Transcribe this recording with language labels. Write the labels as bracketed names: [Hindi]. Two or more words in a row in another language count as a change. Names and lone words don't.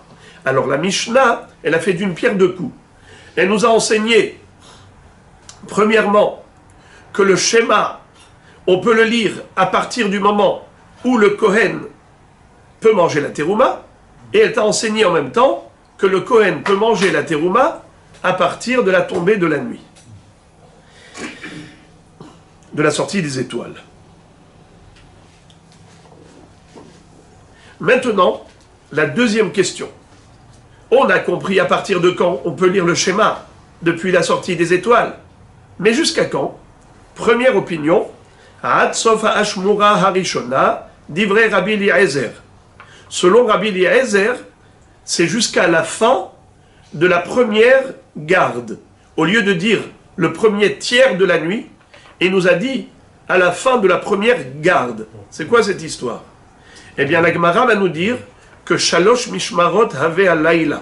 [French] Alors la Mishnah, elle a fait d'une pierre deux coups. Elle nous a enseigné, premièrement, que le schéma, on peut le lire à partir du moment où le Kohen peut manger la terouma, et elle t'a enseigné en même temps que le Kohen peut manger la terouma à partir de la tombée de la nuit, de la sortie des étoiles. Maintenant, la deuxième question. On a compris à partir de quand on peut lire le schéma depuis la sortie des étoiles. Mais jusqu'à quand? Première opinion, [Hebrew] עד סוף האשמורה הראשונה דברי רבי אליעזר. [French] Selon Rabbi Eliezer, c'est jusqu'à la fin de la première garde. Au lieu de dire le premier tiers de la nuit, il nous a dit à la fin de la première garde. C'est quoi cette histoire? Eh bien, la Gemara va nous dire que [Hebrew] שלוש משמרות הוי הלילה.